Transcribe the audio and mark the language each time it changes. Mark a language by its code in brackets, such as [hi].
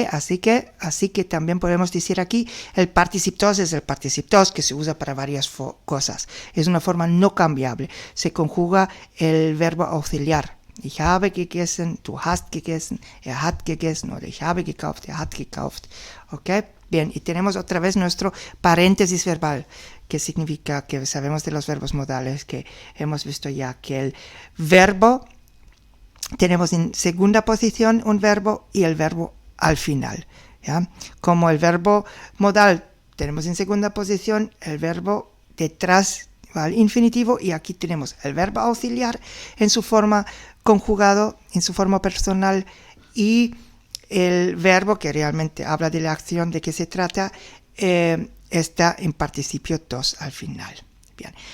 [es] Así que también podemos decir aquí, el particip dos es el particip dos que se usa para varias cosas. Es una forma no cambiable. Se conjuga el verbo auxiliar. [de] Ich habe gegessen, du hast gegessen, hat gegessen, oder ich habe gekauft, hat gekauft. [es] ¿Ok? Bien, y tenemos otra vez nuestro paréntesis verbal, que significa que sabemos de los verbos modales, que hemos visto ya que el verbo, tenemos en segunda posición un verbo y el verbo al final. ¿Ya? Como el verbo modal tenemos en segunda posición el verbo detrás al infinitivo, y aquí tenemos el verbo auxiliar en su forma conjugado, en su forma personal, y el verbo que realmente habla de la acción de que se trata está en participio dos al final. Bien.